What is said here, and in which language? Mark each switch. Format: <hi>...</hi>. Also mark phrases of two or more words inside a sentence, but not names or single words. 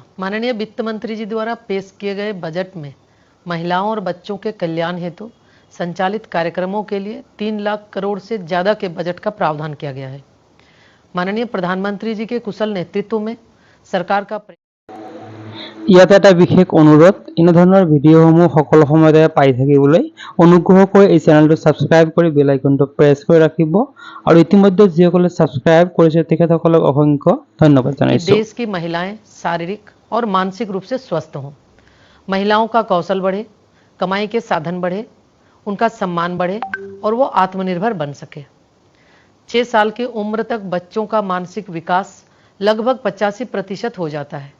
<hi>माननीय वित्त मंत्री जी द्वारा पेश किए गए बजट में महिलाओं और बच्चों के कल्याण हेतु संचालित कार्यक्रमों के लिए 3 लाख करोड़ से ज़्यादा के बजट का प्रावधान किया गया है। माननीय प्रधानमंत्री जी के कुशल नेतृत्व में सरकार का</hi> <as>ইয়াত এটা বিশেষ অনুৰোধ, এনেধৰণৰ ভিডিঅ'সমূহ সকলো সময়তে পাই থাকিবলৈ অনুগ্ৰহ কৰি এই চেনেলটো ছাবস্ক্ৰাইব কৰি</as> <en>bell icon press</en> <as>কৰি ৰাখিব আৰু ইতিমধ্যে যিসকলে ছাবস্ক্ৰাইব কৰিছে তেখেতসকলক অসংখ্য ধন্যবাদ জনাইছো।</as> <hi>देश की महिलाएं शारीरिक और मानसिक रूप से स्वस्थ हों, महिलाओं का कौशल बढ़े, कमाई के साधन बढ़े, उनका सम्मान बढ़े और वो आत्मनिर्भर बन सके। 6 साल की उम्र तक बच्चों का मानसिक विकास लगभग 85% हो जाता है।</hi>